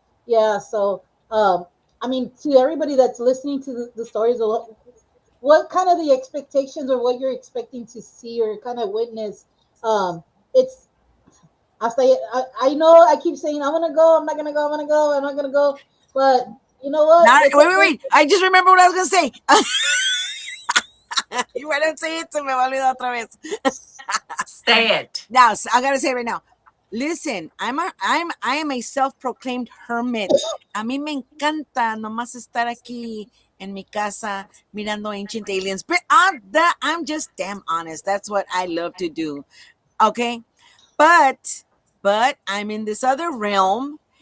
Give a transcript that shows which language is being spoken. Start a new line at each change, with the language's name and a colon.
English: Yeah, so I mean, to everybody that's listening to the stories, of what kind of the expectations or what you're expecting to see or kind of witness, it's hasta I know I keep saying I'm gonna go, I'm not gonna go, I'm gonna go, I'm not gonna go, but you know what? Not, It's wait, wait, okay. wait. I just remember what I was gonna say. You why don't say it?
Spanish: Se me va a olvidar otra vez.
English: Say it. Now, I gotta say right now. Listen, I am a self-proclaimed hermit.
Spanish: A mí me encanta nomás estar aquí en mi casa mirando ancient aliens.
English: But I'm just damn honest. That's what I love to do. Okay, but I'm in this other realm.